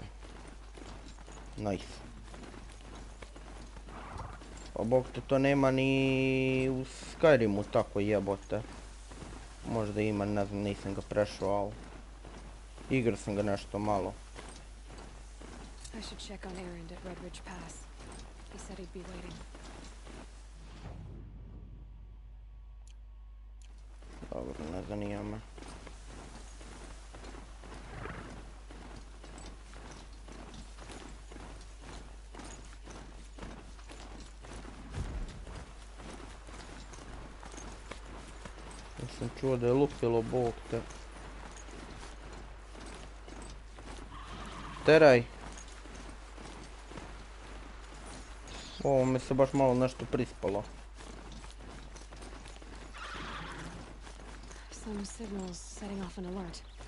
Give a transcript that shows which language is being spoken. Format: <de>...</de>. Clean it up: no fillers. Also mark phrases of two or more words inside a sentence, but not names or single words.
<en>Nice.</en> <sr>Pa bog to nema ni u Skyrimu tako jebote. Možda ima, ne znam, nisam ga prešao, ali... Igrao sam ga nešto malo.</sr> <en>I should check on Erend at Red Ridge Pass. He said he'd be waiting.</en> <sr>Dobro, ne zanima me. Ja sam čuo da je lupilo bog te. Teraj. Ovo mi se baš malo nešto prispalo.</sr> <en>Some signals setting off an alert.</en>